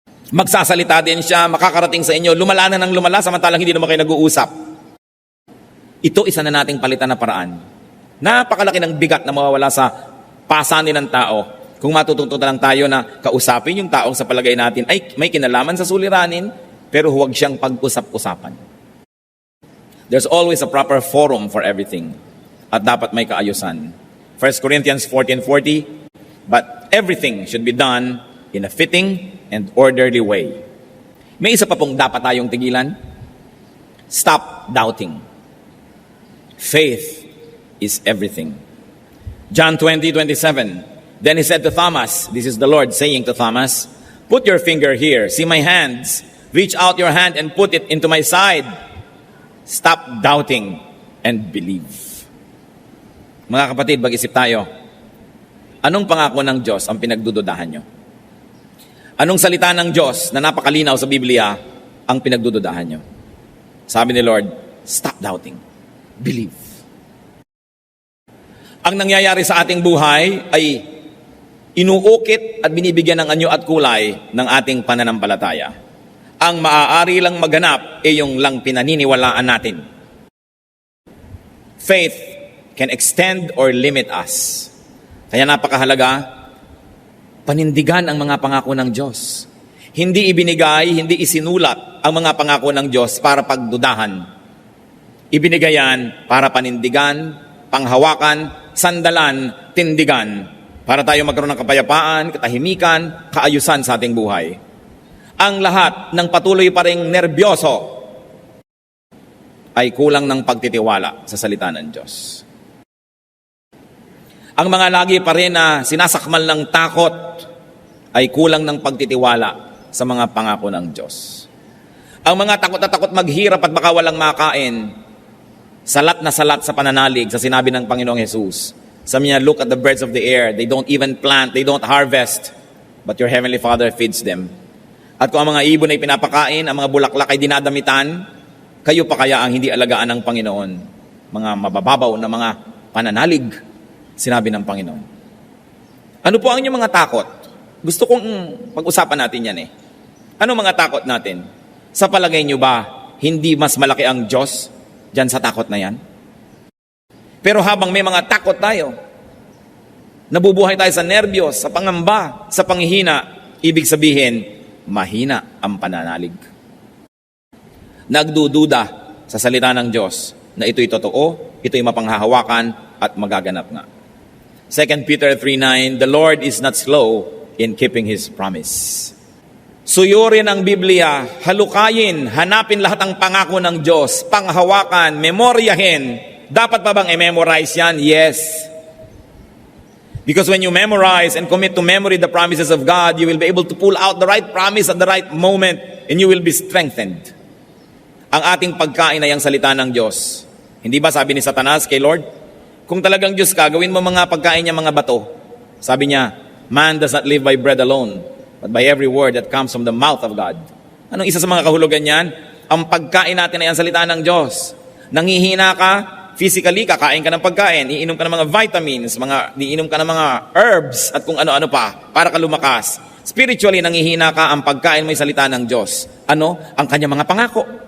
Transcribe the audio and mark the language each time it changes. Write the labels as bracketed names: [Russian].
[Filipino] Magsasalita din siya, makakarating sa inyo, lumala na ng lumala, samantalang hindi naman kayo nag-uusap. Ito isa na nating palitan na paraan. Napakalaki ng bigat na mawawala sa pasanin ng tao. Kung matututo na lang tayo na kausapin yung taong sa palagay natin ay may kinalaman sa suliranin, pero huwag siyang pag-usap-usapan. [English] There's always a proper forum for everything. [Filipino] At dapat may kaayusan. [English] 1 Corinthians 14:40, but everything should be done in a fitting and orderly way. [Filipino] May isa pa pong dapat tayong tigilan. [English] Stop doubting. Faith is everything. John 20:27. Then he said to Thomas, this is the Lord saying to Thomas, put your finger here, see my hands, reach out your hand and put it into my side. Stop doubting and believe. [Filipino] Mga kapatid, mag-isip tayo. Anong pangako ng Diyos ang pinagdududahan nyo? Anong salita ng Diyos na napakalinaw sa Biblia ang pinagdududahan nyo? Sabi ni Lord, [English] stop doubting. Believe. [Filipino] Ang nangyayari sa ating buhay ay inuukit at binibigyan ng anyo at kulay ng ating pananampalataya. Ang maaari lang maganap ay yung lang pinaniniwalaan natin. [English] Faith can extend or limit us. [Filipino] Kaya napakahalaga, panindigan ang mga pangako ng Diyos. Hindi ibinigay, hindi isinulat ang mga pangako ng Diyos para pagdudahan. Ibinigay yan para panindigan, panghawakan, sandalan, tindigan, para tayo magkaroon ng kapayapaan, katahimikan, kaayusan sa ating buhay. Ang lahat ng patuloy pa ring nerbyoso ay kulang ng pagtitiwala sa salita ng Diyos. Ang mga lagi pa rin na sinasakmal ng takot ay kulang ng pagtitiwala sa mga pangako ng Diyos. Ang mga takot na takot maghirap at baka walang makain, salat na salat sa pananalig sa sinabi ng Panginoong Jesus. Sabi niya, [English] look at the birds of the air. They don't even plant, they don't harvest, but your heavenly Father feeds them. [Filipino] At kung ang mga ibon ay pinapakain, ang mga bulaklak ay dinadamitan, kayo pa kaya ang hindi alagaan ng Panginoon? Mga mabababaw na mga pananalig, sinabi ng Panginoon. Ano po ang inyong mga takot? Gusto kong pag-usapan natin yan eh. Ano mga takot natin? Sa palagay nyo ba, hindi mas malaki ang Diyos dyan sa takot na yan? Pero habang may mga takot tayo, nabubuhay tayo sa nerbiyos, sa pangamba, sa panghihina, ibig sabihin, mahina ang pananalig. Nagdududa sa salita ng Diyos na ito'y totoo, ito'y mapanghahawakan at magaganap nga. [English] 2 Peter 3:9, the Lord is not slow in keeping His promise. [Filipino] Suyurin ang Biblia, halukayin, hanapin lahat ang pangako ng Diyos, panghawakan, memoryahin. Dapat pa bang i-memorize yan? [English] Yes. Because when you memorize and commit to memory the promises of God, you will be able to pull out the right promise at the right moment and you will be strengthened. [Filipino] Ang ating pagkain ay ang salita ng Diyos. Hindi ba sabi ni Satanas kay Lord, kung talagang Diyos ka, gawin mo mga pagkain niya mga bato. Sabi niya, [English] man does not live by bread alone, but by every word that comes from the mouth of God. [Filipino] Anong isa sa mga kahulugan niyan? Ang pagkain natin ay ang salita ng Diyos. Nangihina ka, physically, kakain ka ng pagkain, iinom ka ng mga vitamins, iinom ka ng mga herbs, at kung ano-ano pa, para ka lumakas. Spiritually, nangihina ka, ang pagkain mo ay salita ng Diyos. Ano? Ang kanyang mga pangako.